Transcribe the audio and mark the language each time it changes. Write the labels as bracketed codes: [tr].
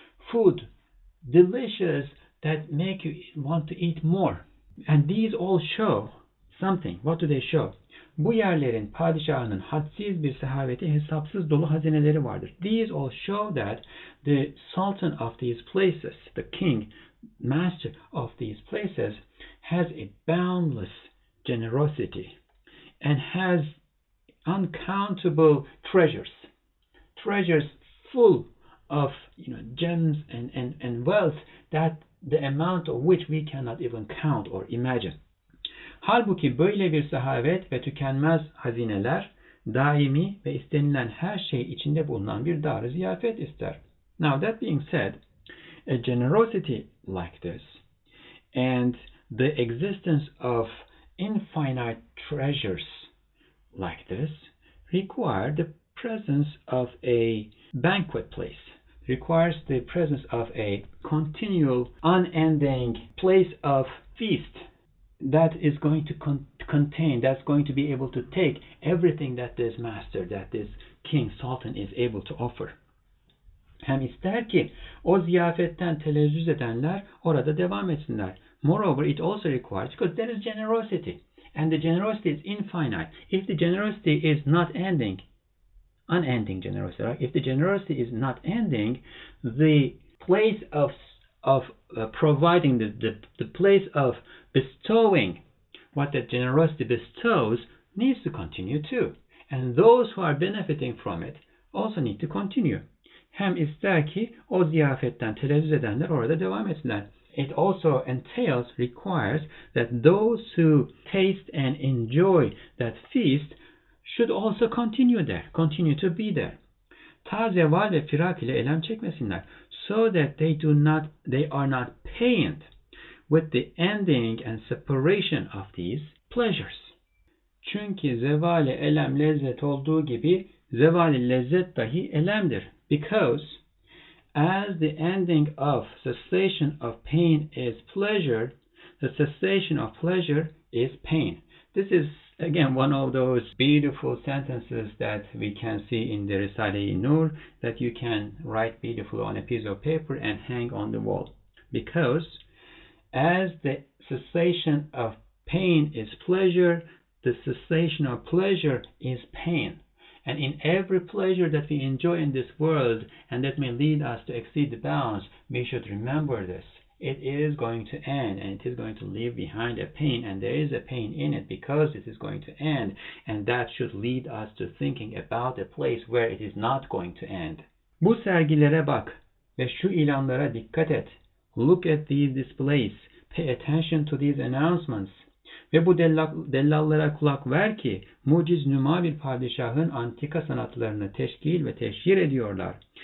[en] Food, delicious, that make you want to eat more. And these all show something. What do they show? [tr] Bu yerlerin padişahının hadsiz bir sehaveti, hesapsız dolu hazineleri vardır. [en] These all show that the sultan of these places, the king, master of these places, has a boundless generosity and has uncountable treasures full of gems and wealth, that the amount of which we cannot even count or imagine. [tr] Halbuki böyle bir sehavet ve tükenmez hazineler daimi ve istenilen her şey içinde bulunan bir dar-ı ziyafet ister. [en] Now that being said, a generosity like this and the existence of infinite treasures like this require the presence of a banquet place, requires the presence of a continual, unending place of feast that is going to contain, that's going to be able to take everything that this master, that this king, sultan is able to offer. [tr] Hem ister ki o ziyafetten telezzüz edenler orada devam etsinler. [en] Moreover, it also requires, because there is generosity, and the generosity is infinite. If the generosity is not ending, unending generosity, right? If the generosity is not ending, the place of providing, the place of bestowing what that generosity bestows needs to continue too. And those who are benefiting from it also need to continue. [tr] Hem ister ki o ziyafetten telezzüz edenler orada devam etsinler. [en] It also entails, requires that those who taste and enjoy that feast should also continue there, continue to be there. [tr] Ta zeval ve firak ile elem çekmesinler, [en] so that they are not pained with the ending and separation of these pleasures. [tr] Çünkü zevali elem lezzet olduğu gibi zevali lezzet dahi elemdir. [en] Because as the ending of cessation of pain is pleasure, the cessation of pleasure is pain. This is again one of those beautiful sentences that we can see in the Risale-i Nur, that you can write beautifully on a piece of paper and hang on the wall. Because as the cessation of pain is pleasure, the cessation of pleasure is pain. And in every pleasure that we enjoy in this world and that may lead us to exceed the bounds, we should remember this. It is going to end, and it is going to leave behind a pain, and there is a pain in it because it is going to end, and that should lead us to thinking about a place where it is not going to end. [tr] Bu sergilere bak ve şu ilanlara dikkat et. [en] Look at these displays. Pay attention to these announcements. [tr] Ve bu dellallara kulak ver ki muciz nüma bir padişahın antika sanatlarını teşkil ve teşhir ediyorlar.